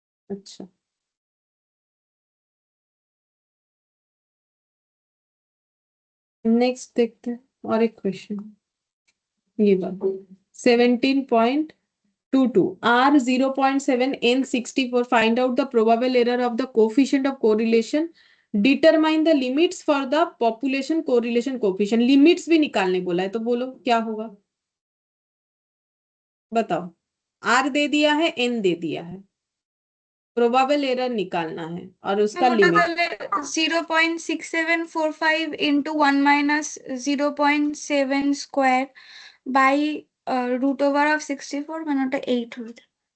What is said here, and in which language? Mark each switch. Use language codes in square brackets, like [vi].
[hi] अच्छा, नेक्स्ट देखते हैं और एक क्वेश्चन, ये बात [en] 17.22 R 0.7 N 64, find out the probable error of the coefficient of correlation, determine the limits for the population correlation coefficient। [hi] Limits भी निकालने बोला है, तो बोलो क्या होगा, बताओ। R दे दिया है, N दे दिया है, प्रोबेबल एरर निकालना है और उसका [bn] मैम ওটা [hi] लिमिट। [en] তাহলে 0.6745 into 1 minus 0.7 square by root over of 64 [bn] মানে ওটা 8 হয়ে যায়।